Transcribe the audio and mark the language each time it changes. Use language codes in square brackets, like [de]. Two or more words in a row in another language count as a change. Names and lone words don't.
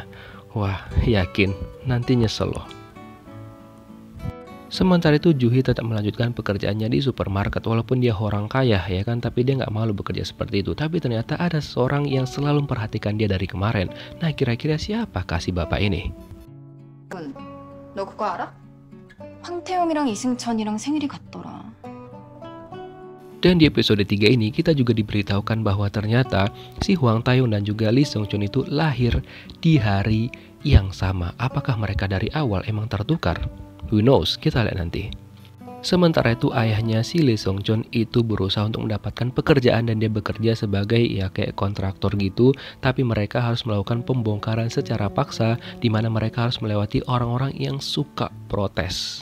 [id] Wah, yakin nanti nyesel loh. Sementara itu Ju-hee tetap melanjutkan pekerjaannya di supermarket walaupun dia orang kaya ya kan, tapi dia nggak malu bekerja seperti itu. Tapi ternyata ada seorang yang selalu memperhatikan dia dari kemarin. Nah, kira-kira siapakah si bapak ini? [ko] 너 그거 알아? 황태영이랑 이승천이랑 생일이 같더라. [id] Dan di episode 3 ini kita juga diberitahukan bahwa ternyata si Hwang Tae-yong dan juga Lee Song Chun itu lahir di hari yang sama. Apakah mereka dari awal emang tertukar? [en] Who knows, [id] kita lihat nanti. Sementara itu ayahnya si Lee Sung Chun itu berusaha untuk mendapatkan pekerjaan dan dia bekerja sebagai ya kayak kontraktor gitu, tapi mereka harus melakukan pembongkaran secara paksa di mana mereka harus melewati orang-orang yang suka protes.